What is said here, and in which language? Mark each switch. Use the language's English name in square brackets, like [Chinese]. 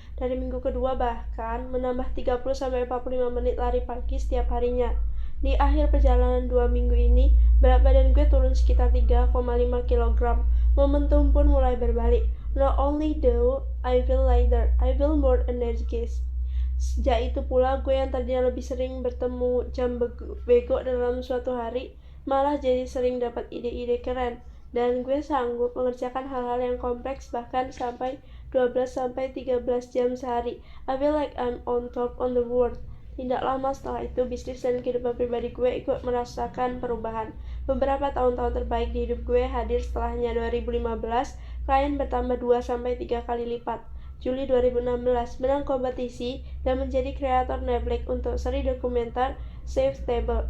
[Indonesian] Dari minggu kedua bahkan menambah 30-45 menit lari pagi setiap harinya. Di akhir perjalanan 2 minggu ini, berat badan gue turun sekitar 3,5 kg. Momentum pun mulai berbalik. [English] Not only do I feel lighter, I feel more energetic. [Indonesian] Sejak itu pula, gue yang tadinya lebih sering bertemu jam bego dalam suatu hari, malah jadi sering dapat ide-ide keren. Dan gue sanggup mengerjakan hal-hal yang kompleks bahkan sampai 12-13 jam sehari. [English] I feel like I'm on top on the world. [Indonesian] Tidak lama setelah itu, bisnis dan kehidupan pribadi gue ikut merasakan perubahan. Beberapa tahun-tahun terbaik di hidup gue hadir setelahnya. 2015, klien bertambah 2-3 kali lipat. Juli 2016, menang kompetisi dan menjadi kreator Netflix untuk seri dokumenter Safe Table.